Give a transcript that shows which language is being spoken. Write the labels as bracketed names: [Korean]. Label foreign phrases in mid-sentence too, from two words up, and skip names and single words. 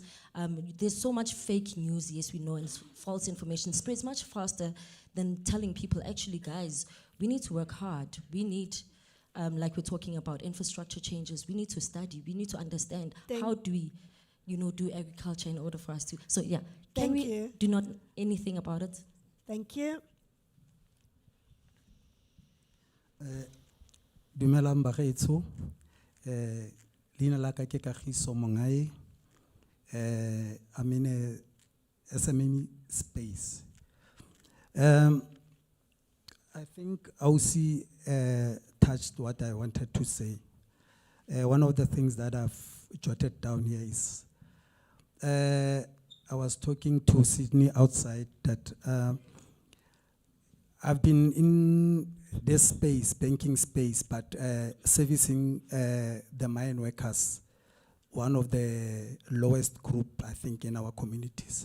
[English] There's so much fake news, yes, we know, and false information spreads much faster than telling people, actually, guys, we need to work hard. We need, like we're talking about infrastructure changes, we need to study, we need to understand how do we, you know, do agriculture in order for us to, so yeah. Can we do not anything about it? Thank you. [Tswana] Dumelang bagaetsho, leina la ka ke Kagiso Mongae, [English] I'm in a SME space. I think Ausi touched what I wanted to say. One of the things that I've jotted down here is, I was talking to Sydney outside that I've been in this space, banking space, but servicing the mine workers, one of the lowest group, I think, in our communities.